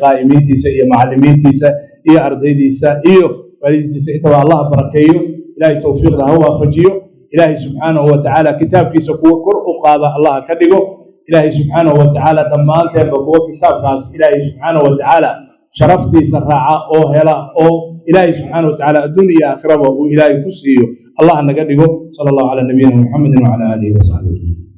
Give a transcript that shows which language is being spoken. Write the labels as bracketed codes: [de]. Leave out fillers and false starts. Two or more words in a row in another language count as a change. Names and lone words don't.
[so] qaa'imiintiisa iyo macallimiintiisa iyo ardaydiisa iyo waalidiintiisa inta Allah barakeeyo Ilaahay tawfiiqda waafajiyo Ilaahay [ar] سبحانه وتعالى [so] kitaabkiisa kuwa kor u qaada Allah ka dhigo Ilaahay [ar] سبحانه وتعالى [so] dhammaanteen kuwa kitaabkaas Ilaahay [ar] سبحانه وتعالى [so] sharaftiisa raaca oo hela oo Ilaahay [ar] سبحانه وتعالى [so] adduunyo aakhiraba uu Ilaahay ku siiyo Allah naga dhigo [ar] صلى الله على نبينا محمد وعلى آله وصحبه